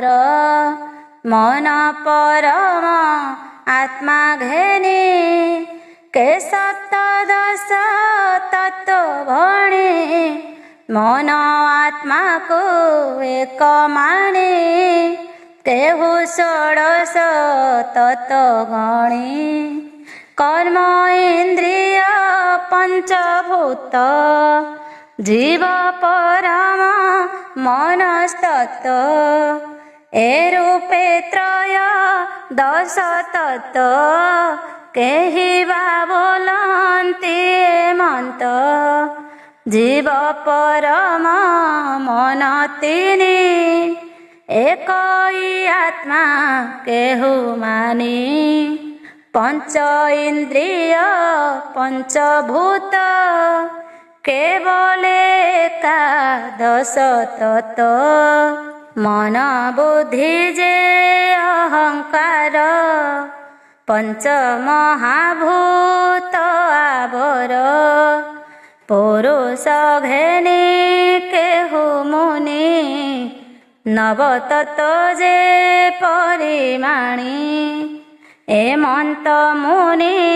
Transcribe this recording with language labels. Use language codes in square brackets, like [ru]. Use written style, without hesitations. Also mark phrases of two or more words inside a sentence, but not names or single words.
[or] ମନ ପରମ ଆତ୍ମା ଘେନି କେ ସପ୍ତଦଶ ତତ୍ତ୍ୱ ଭଣି। ମନ ଆତ୍ମାକୁ ଏକ ମାଣି କେହୁ ଷୋଡ଼ଶ ତତ୍ତ୍ୱ ଗଣି। କର୍ମ ଇନ୍ଦ୍ରିୟ ପଞ୍ଚଭୂତ ଜୀବ ପରମ ମନସ୍ତତ୍ତ୍ୱ ଏ ରୂପେ ତ୍ରୟ ଦଶ ତତ୍ତ୍ୱ କେହିବା ବୋଲନ୍ତି ଏମନ୍ତ ଜୀବ ପରମ ମନ ତିନି ଏକଇ ଆତ୍ମା କେହୁ ମାନି ପଞ୍ଚ ଇନ୍ଦ୍ରିୟ ପଞ୍ଚଭୂତ କେବଳ ଏକାଦଶ ତତ୍ତ୍ୱ ମନ ବୁଦ୍ଧି ଯେ ଅହଙ୍କାର ପଞ୍ଚ ମହାଭୂତ ଆଵର ପୁରୁଷ ଘେନି କେହୁ ମୁନି ନବ ତତ୍ତ୍ୱ ଯେ ପରିମାଣି ଏମନ୍ତ ମୁନି